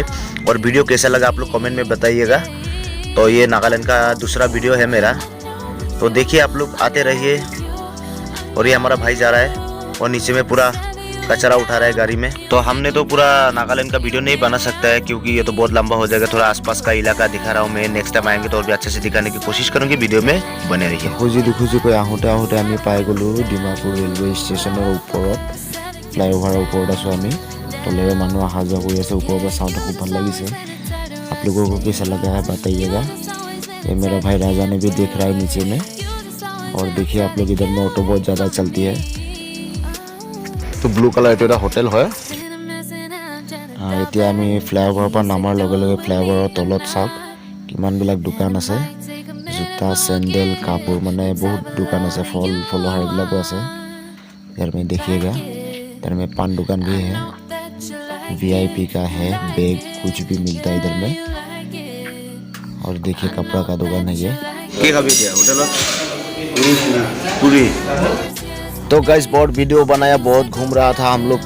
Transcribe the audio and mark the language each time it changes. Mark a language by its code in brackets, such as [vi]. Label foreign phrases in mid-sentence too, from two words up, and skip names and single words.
[hi] और वीडियो कैसा लगा आप लोग कमेंट में बताइएगा। तो ये नागालैंड का दूसरा वीडियो है मेरा, तो देखिए आप लोग आते रहिए। और ये हमारा भाई जा रहा है और नीचे में पूरा कचरा उठा रहा है गाड़ी में। तो हमने तो पूरा नागालैंड का वीडियो नहीं बना सकता है, क्योंकि ये तो बहुत लंबा हो जाएगा। थोड़ा आसपास का इलाका दिखा रहा हूँ मैं, [en] next time [hi] आएंगे तो और भी अच्छे से दिखाने की कोशिश करूँगी। वीडियो में बने रहिए। [as] খুজি আহোঁতে আমি পাই গ'লোঁ ডিমাপুৰ ৰেলৱে ষ্টেচনৰ ওপৰত। ফ্লাইঅভাৰৰ ওপৰত আছোঁ আমি, তলেৰে মানুহ অহা যোৱা কৰি আছে। [hi] ऊपर पर साउंड खूब [as] ভাল লাগিছে। [hi] आप लोगों को कैसा लगा है बताइएगा। ये मेरा भाई राजा ने भी देख रहा है नीचे में। और देखिए आप लोग, इधर में ऑटो बहुत ज़्यादा चलती है। [as] तो [en] blue colour [as] এটা হোটেল হয়। এতিয়া আমি ফ্লাইঅভাৰৰ পৰা নামাৰ লগে লগে ফ্লাইঅভাৰৰ তলত চাওক কিমানবিলাক দোকান আছে। জোতা, চেণ্ডেল, কাপোৰ, মানে বহুত দোকান আছে। ফল ফলহাৰ এইবিলাকো আছে। [hi] इधर में देखिएगा, इधर में पान दुकान भी है, VIP का है, बैग कुछ भी मिलता है इधर में। और देखिए कपड़ा का दुकान है ये। क्या खा दिया होटल पूरी। तो गाइस बहुत वीडियो बनाया, बहुत घूम रहा था हम लोग।